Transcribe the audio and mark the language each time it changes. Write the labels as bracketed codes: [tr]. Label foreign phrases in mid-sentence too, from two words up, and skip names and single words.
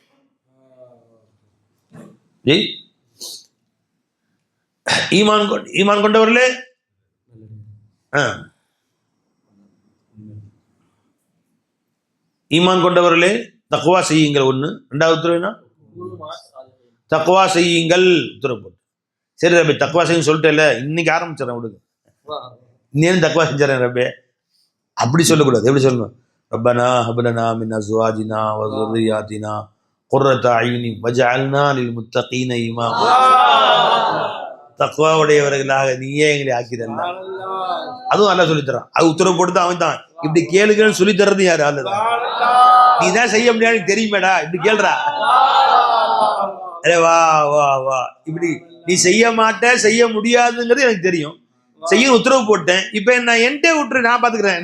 [ta] ஈமான் கொண்டவர்களே, ஈமான் கொண்டவர்களே தக்வா செய்யுங்கள். ஒண்ணு. ரெண்டாவது உத்தரவு தக்வா செய்யுங்கள் உத்தரவு போட்டு. சரி ரபே தக்வா செய்யும் சொல்லிட்டேல, இன்னைக்கு ஆரம்பிச்சிடறேன் விடுங்க, இன்னும் தக்வா செஞ்சிடறேன் ரபே அப்படி சொல்லக்கூடாது. எப்படி சொல்லணும்? [ar] ربنا هب لنا من أزواجنا و ذُرِّيَّاتِنَا قُرَّةَ أَعْيُنٍ وَاجْعَلْنَا لِلْمُتَّقِينَ إِمَامًا. [ta] தக்வா உடையவர்களாக நீயே எங்களை ஆக்கிடல. அதுவும் அல்லாஹ் சொல்லி தரான். அது உத்தரவு போட்டு தான் அவன் தான். இப்படி கேளுங்கன்னு சொல்லி தர்றது யாரு? அல்லதான். நீ தான் செய்ய முடியாது தெரியுமேடா, இப்படி கேள்றா. அரே வா வா வா, இப்படி நீ செய்ய மாட்ட, செய்ய முடியாதுங்கிறது எனக்கு தெரியும், செய்ய உத்தரவு போட்டேன், இப்ப நான் என்கிட்ட விட்டுரு, நான் பாத்துக்கிறேன்.